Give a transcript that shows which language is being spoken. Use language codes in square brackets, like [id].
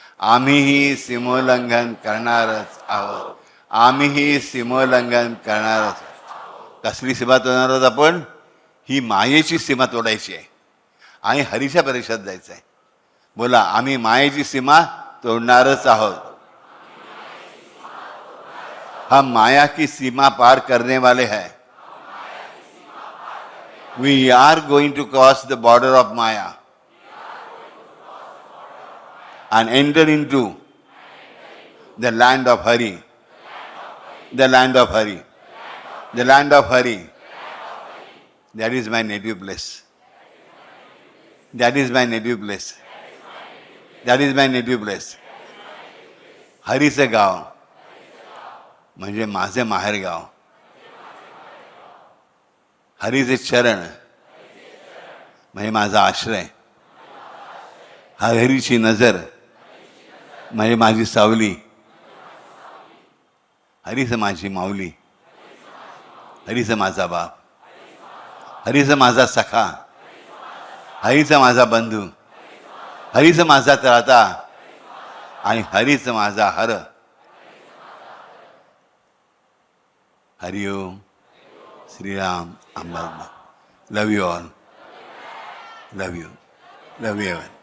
[mr] आम्हीही सीमोल्लंघन करणारच आहोत. आम्हीही सीमोल्लंघन करणारच. कसली सीमा तोडणार आहोत आपण? ही मायेची सीमा तोडायची आहे आणि हरीच्या परीक्षात जायचं आहे. बोला, आम्ही मायेची सीमा तोडणारच आहोत. [hi] हम माया की सीमा पार करने वाले हैं. [en] We are going to cross the border of Maya and enter into the land of Hari. The land of Hari. The land of Hari. That is my native place. That is my native place. That is my native place. [mr] हरीचं गाव म्हणजे माझे माहेरगाव. हरीचे चरण म्हणजे माझा आश्रय. हरीची नजर म्हणजे माझी सावली, हरीच माझी माऊली, हरीच माझा बाप, हरीच माझा सखा, हरीच माझा बंधू, हरीच माझा त्राता आणि हरीच माझा हर. हरिओम. [en] Shri Ram. Amba. Love you all. Love you. Love you.